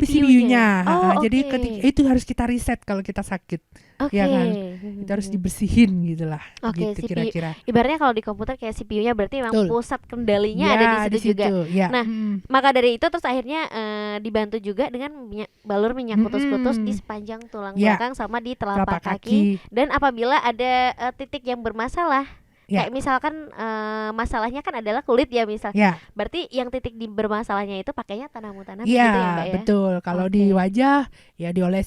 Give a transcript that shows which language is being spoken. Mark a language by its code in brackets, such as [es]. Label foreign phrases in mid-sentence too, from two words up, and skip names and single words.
[id] CPU-nya. Oh, Jadi oke. ketika itu harus kita reset kalau kita sakit. Oke. Ya kan? Mhm, Itu harus mhm. dibersihin gitulah. Oke, Gitu CPU. kira-kira. Ibaratnya kalau di komputer kayak CPU-nya berarti memang Betul. pusat kendalinya ada di situ juga. Ya. Nah, Maka dari itu terus akhirnya dibantu juga dengan balur minyak kutus-kutus di sepanjang tulang Ya. belakang sama di telapak telapak kaki. Dan apabila ada titik yang bermasalah, Ya. kayak misalkan masalahnya kan adalah kulit ya misal. Ya, Berarti yang titik di bermasalahnya itu pakainya tanamu-tanam gitu iya, ya Mbak ya. betul. Kalau di Oke. wajah ya diolesin.